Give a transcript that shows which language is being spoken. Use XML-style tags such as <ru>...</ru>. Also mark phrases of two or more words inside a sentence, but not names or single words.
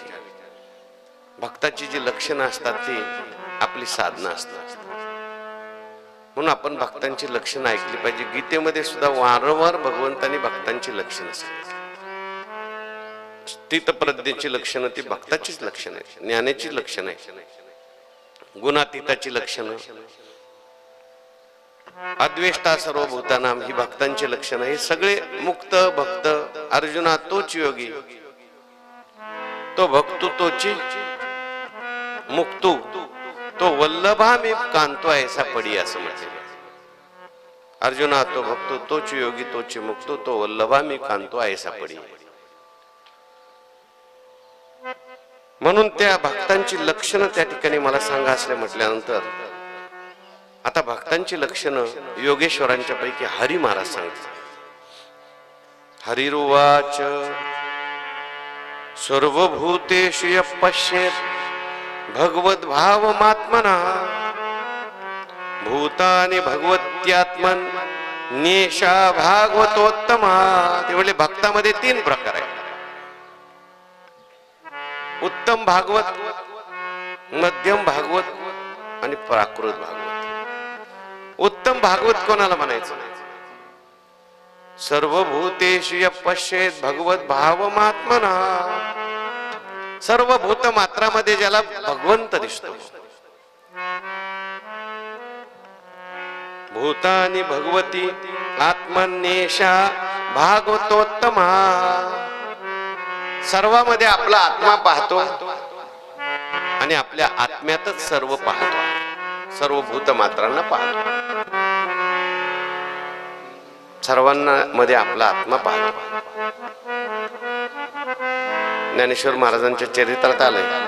<mr>भक्ताची जी लक्षणं असतात ती आपली साधना असतात. म्हणून आपण भक्तांची लक्षणं ऐकली पाहिजे. गीतेमध्ये सुद्धा वारंवार भगवंतांनी भक्तांची लक्षणं सांगितली. स्थितप्रज्ञेची लक्षणं ती भक्ताचीच लक्षणं आहेत, ज्ञानाची लक्षणं आहेत, गुणातीताची लक्षणं,</mr> <sa>अद्वेष्टा सर्वभूतानाम</sa> <mr>ही भक्तांची लक्षणं. हे सगळे मुक्त भक्त. अर्जुना तोच योगी, तो भक्तू तोची मुक्तू, तो वल्लभा मी कांतो ऐसा पडी, असं म्हटले. अर्जुना तो भक्तो तोच योगी तोची मुक्तो, तो वल्लभा मी कांतो ऐसा पडी. म्हणून त्या भक्तांची लक्षणं त्या ठिकाणी मला सांगा असले म्हटल्यानंतर आता भक्तांची लक्षणं योगेश्वरांच्या पैकी हरी महाराज सांगतात.</mr> <sa>हरिरुवाच सर्वभूतेषु यः पश्येत् भगवद्भावमात्मना भूतानि भगवत्यात्मन न्येषा भागवतोत्तमा.</sa> <mr>ते म्हणले भक्तामध्ये 3 प्रकार आहेत. उत्तम भागवत, मध्यम भागवत आणि प्राकृत भागवत. उत्तम भागवत कोणाला म्हणायचं?</mr> <sa>सर्वभूतेषु यः पश्येत् भगवद्भावमात्मना.</sa> <mr>सर्व भूत मात्रामध्ये ज्याला भगवंत दिसतो.</mr> <sa>भूतानि भगवती आत्मन्येषा भागवतोत्तमा.</sa> <mr>सर्वामध्ये आपला आत्मा पाहतो आणि आपल्या आत्म्यातच सर्व पाहतो, सर्व भूत मात्रांना पाहतो. सर्वांना मध्ये आपला आत्मा पाहतो. ज्ञानेश्वर महाराजांच्या चरित्रात आलंय.</mr>